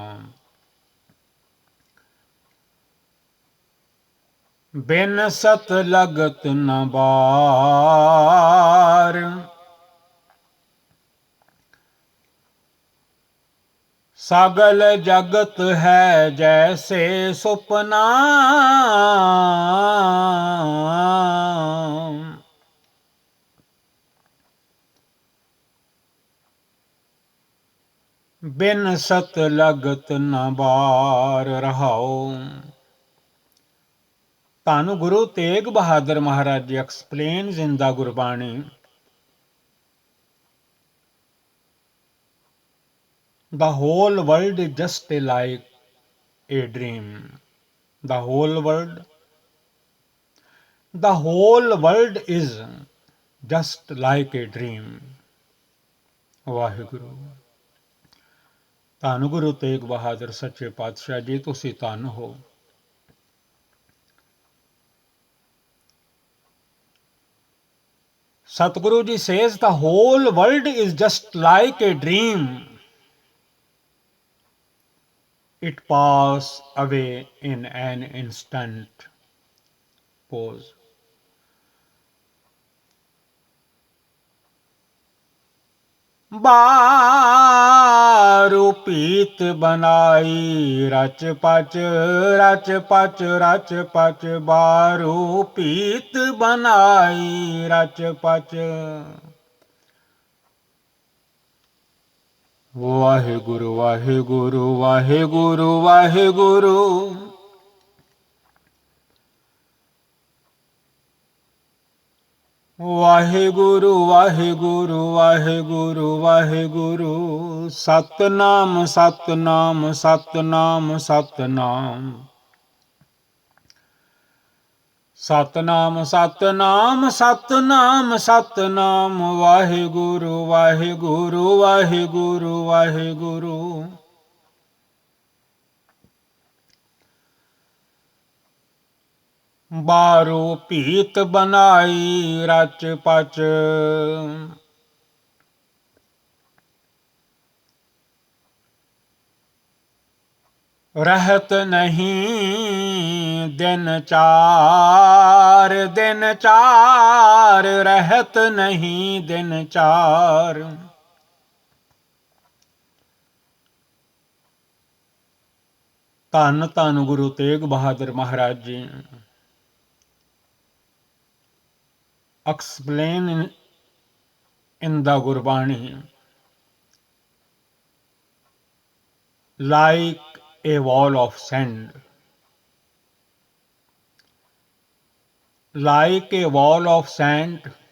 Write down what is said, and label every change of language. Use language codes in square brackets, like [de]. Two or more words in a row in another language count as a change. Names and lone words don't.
[pa] ਬਿਨ ਸਤ ਲਗਤ ਨ ਬਾਰ, ਸਗਲ ਜਗਤ ਹੈ ਜੈਸੇ ਸੁਪਨਾ। ਬਿਨ ਸਤ ਲਗਤ ਨ ਬਾਰ। ਰਹਾਓ। ਧੰਨ ਗੁਰੂ ਤੇਗ ਬਹਾਦਰ ਮਹਾਰਾਜ ਜੀ [en] explains in the ਗੁਰਬਾਣੀ, the whole world is just like a dream. The whole world is just like a dream. [pa] ਵਾਹਿਗੁਰੂ। ਧੰਨ ਗੁਰੂ ਤੇਗ ਬਹਾਦਰ ਸੱਚੇ ਪਾਤਸ਼ਾਹ ਜੀ, ਤੁਸੀਂ ਧੰਨ ਹੋ। [en] Satguru ji says the whole world is just like a dream. It passes away in an instant. Pause. [pa] ਬਾਰੂ ਪੀਤ ਬਨਾਈ ਰਚ ਪਚ ਰਚ ਪਚ ਰਚ ਪਚ। ਬਾਰੂ ਪੀਤ ਬਨਾਈ ਰਚ ਪਚ। ਵਾਹਿਗੁਰੂ ਵਾਹਿਗੁਰੂ ਵਾਹਿਗੁਰੂ ਵਾਹਿਗੁਰੂ। ਵਾਹਿਗੁਰੂ ਵਾਹਿਗੁਰੂ ਵਾਹਿਗੁਰੂ ਵਾਹਿਗੁਰੂ। ਸਤਿਨਾਮ ਸਤਿਨਾਮ ਸਤਿਨਾਮ ਸਤਿਨਾਮ। ਸਤਿਨਾਮ ਸਤਿਨਾਮ ਸਤਿਨਾਮ ਸਤਿਨਾਮ। ਵਾਹਿਗੁਰੂ ਵਾਹਿਗੁਰੂ ਵਾਹਿਗੁਰੂ ਵਾਹਿਗੁਰੂ। ਬਾਰੂ ਪੀਤ ਬਨਾਈ ਰਚ ਪਚ। ਰਹਤ ਨਹੀਂ ਦਿਨ ਚਾਰ ਦਿਨ ਚਾਰ। ਰਹਤ ਨਹੀਂ ਦਿਨ ਚਾਰ। ਧੰਨ ਧੰਨ ਗੁਰੂ ਤੇਗ ਬਹਾਦਰ ਮਹਾਰਾਜ ਜੀ [en] explain in the Gurbani, like a wall of sand. Like a wall of sand.